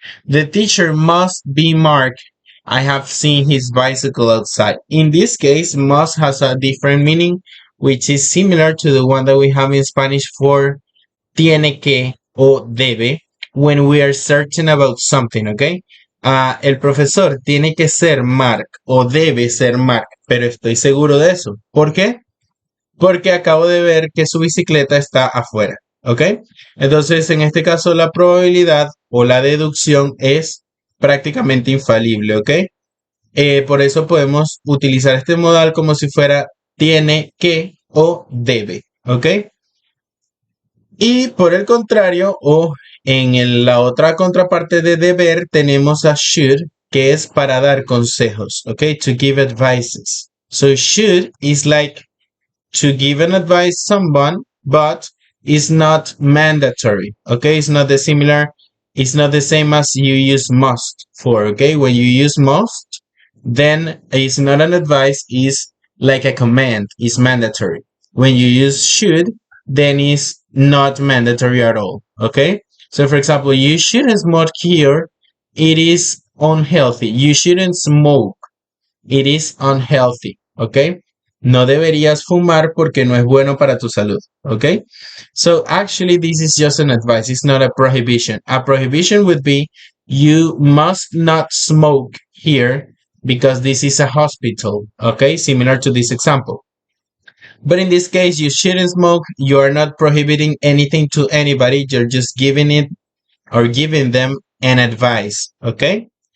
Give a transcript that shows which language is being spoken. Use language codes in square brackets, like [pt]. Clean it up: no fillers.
[en] The teacher must be marked. I have seen his bicycle outside. In this case, must has a different meaning, which is similar to the one that we have in Spanish for [es] tiene que o debe [en] when we are certain about something, okay? [es] El profesor tiene que ser Mark o debe ser Mark, pero estoy seguro de eso. ¿Por qué? Porque acabo de ver que su bicicleta está afuera, ¿ok? Entonces, en este caso, la probabilidad o la deducción es prácticamente infalible, ¿ok? Por eso podemos utilizar este modal como si fuera tiene que o debe, ¿ok? Y por el contrario, o en la otra contraparte de deber, tenemos a should, que es para dar consejos, ¿ok? [en] To give advices. So should is like to give an advice someone, but it's not mandatory. Okay, it's not the same as you use must for. Okay, when you use must, then it's not an advice, it's like a command, it's mandatory. When you use should, then it's not mandatory at all. Okay, so for example, you shouldn't smoke here, it is unhealthy. You shouldn't smoke, it is unhealthy. [es] Okay, no deberías fumar porque no es bueno para tu salud. [en] Okay, so actually this is just an advice, it's not a prohibition. A prohibition would be you must not smoke here because this is a hospital. Okay, similar to this example. But in this case, you shouldn't smoke. You are not prohibiting anything to anybody. You're just giving it or giving them an advice. Okay.